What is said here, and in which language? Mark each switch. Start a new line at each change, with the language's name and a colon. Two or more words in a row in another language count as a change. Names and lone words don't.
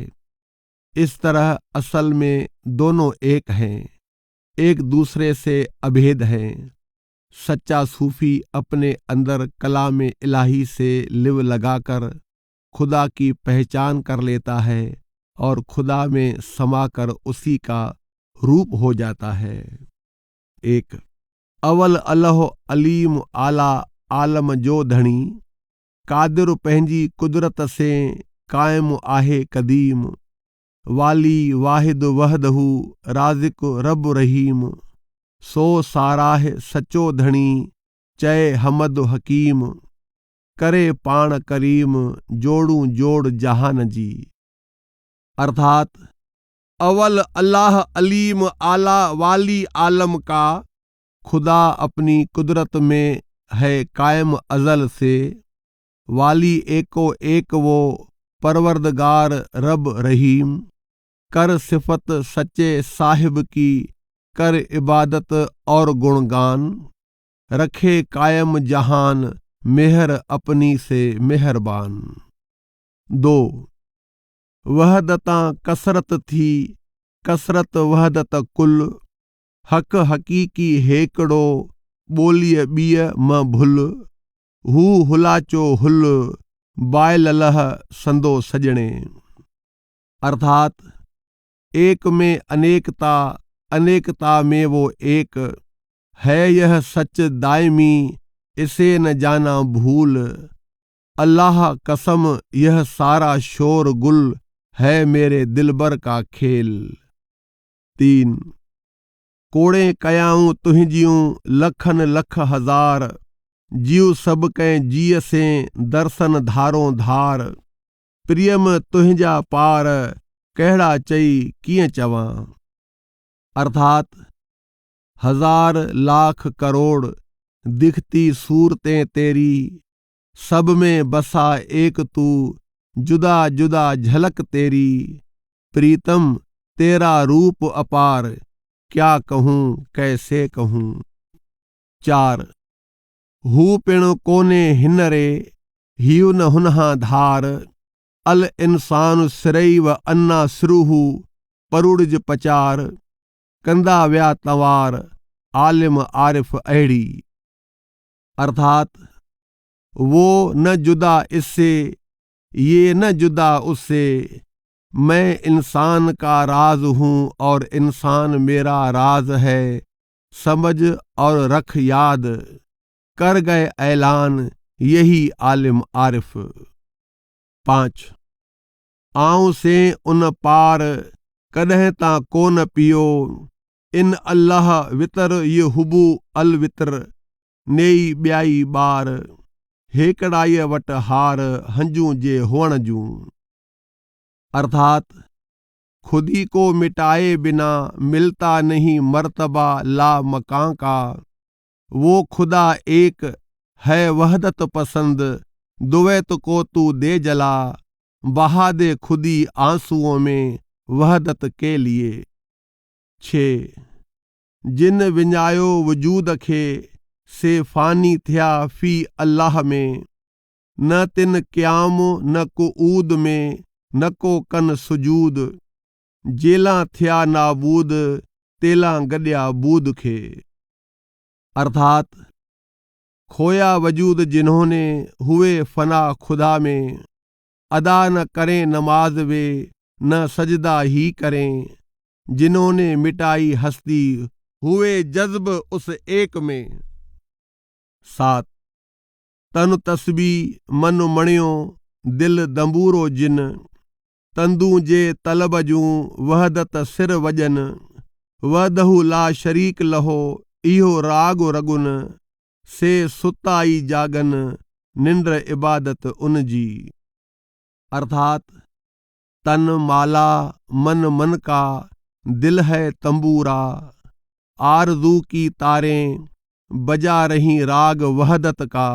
Hindi: इस तरह असल में दोनों एक हैं, एक दूसरे से अभेद हैं। सच्चा सूफी अपने अंदर कलाम इलाही से लिव लगाकर खुदा की पहचान कर लेता है और खुदा में समाकर उसी का रूप हो जाता है।
Sindhi: एक अवल अल्लाह अलीम आला आलम जो धणी, कादिर पंहिंजी कुदरत से कायम आहे कदीम, वाली वाहिद वहदहू राज़िक रब रहीम, सो साराह सचो धणी चए हमद हकीम, करे पाण करीम जोड़ू जोड़ जहान जी।
Hindi: अर्थात अवल अल्लाह अलीम आला वाली आलम का खुदा अपनी कुदरत में है कायम अजल से, वाली एको एक वो परवरदगार रब रहीम, कर सिफत सच्चे साहिब की कर इबादत और गुणगान, रखे कायम जहान मेहर अपनी से मेहरबान।
Sindhi: 2 वहदता कसरत थी कसरत वहदत कुल, हक हकीकी हेकड़ो ॿोलीअ ॿीअ म भुल, हू हुलाचो हुल बायल लह संदो सजणे।
Hindi: अर्थात एक में अनेकता, अनेकता में वो एक है, यह सच दायमी इसे न जाना भूल, अल्लाह कसम यह सारा शोर गुल है मेरे दिलबर का खेल।
Sindhi: 3 कोड़े कयाऊं तुहिंजियूं लखन लख हजार, जीव सब कंहिं जीअ से दर्शन धारों धार, प्रियम तुहिंजा पार कहिड़ा चई कीअं चवां।
Hindi: अर्थात हजार लाख करोड़ दिखती सूरतें तेरी, सब में बसा एक तू जुदा जुदा झलक तेरी, प्रीतम तेरा रूप अपार क्या कहूँ कैसे कहूँ।
Sindhi: 4 हू पिण कोने हिन रे हियु न हुनहा धार,
Arabic: الإنسان سري وأنا سره
Sindhi: परुड़ज पचार, कंदा व्या तवार आलिम आरिफ अहिड़ी।
Hindi: अर्थात वो न जुदा इससे, ये न जुदा उससे, मैं इंसान का राज हूँ और इंसान मेरा राज है, समझ और रख याद, कर गए ऐलान यही आलिम आरिफ।
Sindhi: 5 आऊं से उन पार कॾहिं ता कोन पियो,
Arabic: إن الله وتر يحب الوتر,
Sindhi: नेई ॿियाई बार हेकड़ाईअ वट हार हंजू जे हुअण जूं।
Hindi: अर्थात खुद ही को मिटाए बिना मिलता नहीं मर्तबा ला मकां का, वो खुदा एक है वहदत पसंद, दुवैत को तू दे जला, बहा दे खुदी आंसुओं में वहदत के लिए।
Sindhi: 6 जिन विञायो वजूद खे से फानी थिया
Arabic: في الله
Sindhi: में, न तिन क़याम न कुऊद में न को कन सुजूद, जेला थिया नाबूद तेला गॾिया बूद खे।
Hindi: अर्थात खोया वजूद जिन्होंने हुए फना खुदा में, अदा न करें नमाज वे न सजदा ही करें, जिन्होंने मिटाई हस्ती हुए जज्ब उस एक में।
Sindhi: 7 तन तस्बी मन मणियो दिल दंबूरो जिन, तंदू जे तलब जूं वहदत सिर वजन,
Arabic: وحده لا شريك له
Sindhi: इहो राग रगुन से सुताई जागन निंद्र इबादत उन जी।
Hindi: अर्थात तन माला मन मन का दिल है तंबूरा, आरज़ू की तारें बजा रही राग वहदत का।